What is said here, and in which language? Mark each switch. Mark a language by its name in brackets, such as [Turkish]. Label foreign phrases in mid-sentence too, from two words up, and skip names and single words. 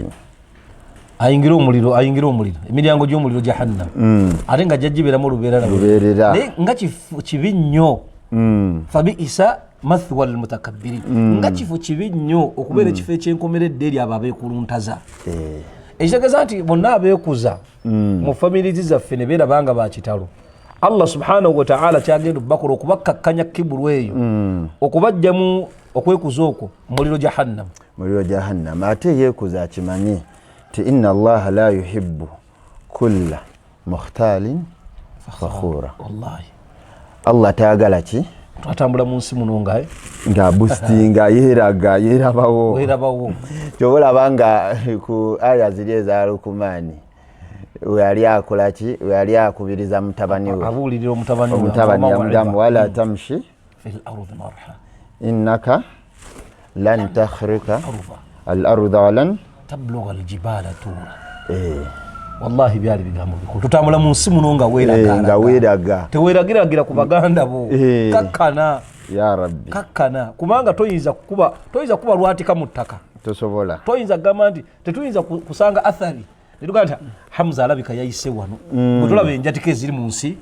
[Ganda] ayingira omuliro emiryango gy'omuliro jahannam ate nga jajjiberamu lubeerera nga kibi nnyo [Arabic] فبئس مثوى المتكبرين [Ganda] nga kifo kibi nnyo okubeera ekifo ekyenkomeredde eri abo abeekuluntaza ekitegeeza nti bonna abeekuza mu famiri zaffe ne beerabanga bakitalo [Arabic] الله سبحانه وتعالى [Ganda] kyagenda bakola okubakkakkanya kiburu eyo okubajjamu okwekuza okwo muliro jahannam ate yeekuza akimanyi ti [Arabic] إن الله لا يحب كل مختال فخور [Ganda] wallahi Allah tayagala ki twatambula mu nsi muno nga boostinga yeerabawo kyobolaba nga ku aya ziri eza Lukumani weyali akola ki weyali akubiriza mutabani we abuulirira omutabani [Arabic] yamugamu ولا تمش في الأرض مرحا إنك لن تخرق الأرض ولن تبلغ الجبال طولا [Ganda] wallahi byali bigambo bikulu tutambula mu nsi muno nga weeraga teweeragiragira ku baganda bo kakkana [Arabic] يا رب [Ganda] kubanga toyinza kuba lwatika mu ttaka tosobola toyinza kugamba nti tetuyinza kusanga athari netugamba Hamza alabika yayise wano bwe tulaba enjatika eziri mu nsi